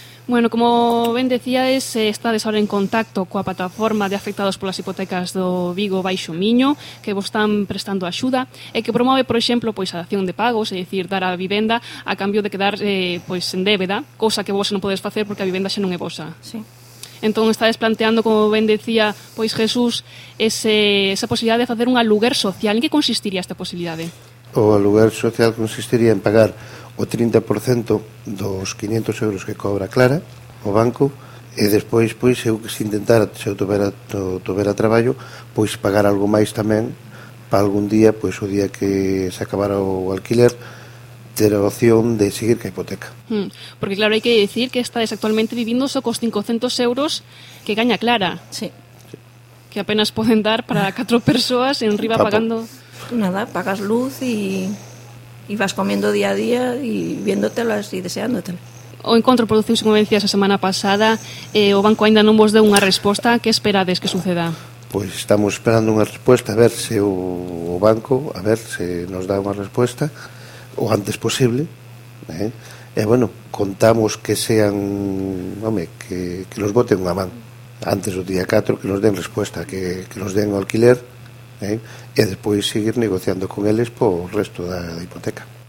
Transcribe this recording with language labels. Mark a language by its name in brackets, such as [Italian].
[Galician] Bueno, como ben decíades, estades ahora en contacto coa plataforma de afectados polas hipotecas do Vigo Baixo Miño, que vos están prestando axuda e que promove, por exemplo, pois a dación de pagos, é dicir, dar a vivenda a cambio de quedar pois en débeda, cosa que vos non podes facer porque a vivenda xa non é vosa. [Spanish] Sí. [Galician] Entón, estades planteando, como ben decía, pois Jesús, esa posibilidad de facer un aluguer social. En que consistiría esta posibilidade? O aluguer social consistiría en pagar o 30% dos 500 euros que cobra Clara, o banco, e despois, pois, se intentara, se eu tuvera traballo, pois pagar algo máis tamén [Spanish] para algún día, pues o día que se acabara o alquiler, tener la opción de seguir con hipoteca. Porque claro, hay que decir que estás actualmente viviendo solo con 500 euros que gaña Clara. Sí. Que apenas pueden dar para 4 personas en Riva pagando... Nada, pagas luz y vas comiendo día a día y viéndotelo así, deseándotelo. [Galician] O encontro producción como decía esa semana pasada, o banco ainda non vos deu unha resposta, que esperades que suceda? Pois estamos esperando unha resposta, a ver se o banco, a ver se nos dá unha resposta o antes posible, E bueno, contamos que sean, home, que nos boten unha man antes do día 4, que nos den resposta, que nos den o alquiler, e despois seguir negociando con eles por o resto da hipoteca.